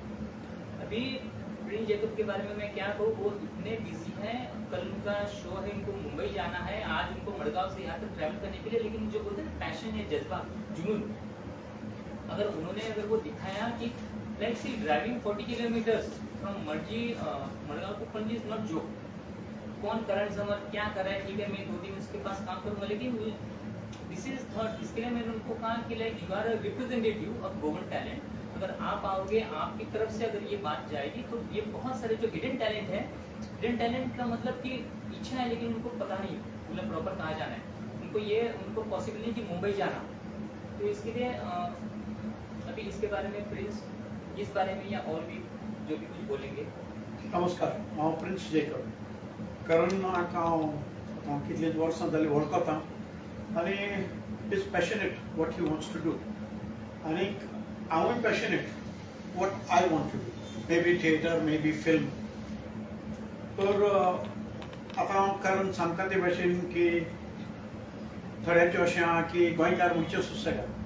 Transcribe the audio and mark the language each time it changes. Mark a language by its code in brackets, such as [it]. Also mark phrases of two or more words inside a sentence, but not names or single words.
[hi] अभी प्रिंस जैकब के बारे में मैं क्या कहूँ, वो इतने बिजी हैं, कल उनका शो है, इनको मुंबई जाना है, आज उनको मड़गांव से यहाँ तक ट्रैवल करने के लिए, लेकिन जो बोलते हैं पैशन है, जज्बा, जुनून, अगर उन्होंने अगर वो दिखाया कि [en] like see driving 40 kilometers from Margao to Panaji is not joke. [hi] कौन करण समर क्या कर रहा है, ठीक है मैं 2 दिन उसके पास काम करूंगा, लेकिन [en] this is thought. [hi] इसके लिए मैंने उनको कहा कि [en] like you are a representative of Goan talent. [hi] अगर आप आओगे, आपकी तरफ से अगर ये बात जाएगी तो ये बहुत सारे जो [en] hidden talent [hi] है, [en] hidden talent [hi] का मतलब कि इच्छा है लेकिन उनको पता नहीं मतलब प्रॉपर कहाँ जाना है, उनको पॉसिबल नहीं कि मुंबई जाना। तो इसके लिए अभी इसके बारे में प्रिंस इस बारे में या और भी जो भी कुछ बोलेंगे। [kok] नमस्कार, हांव प्रिंस जैकब. करण हांव कितलेच वर्सां जालीं वळखता आनी [en] is passionate what he wants to do, [kok] आनी हांवूय [en] passionate what I want to do, maybe theatre, maybe film. [kok] तर आतां करण सांगता ते भाशेन की थोड्यांचें अशें आहा की गोंयकार म्हणजे सुसेगाद.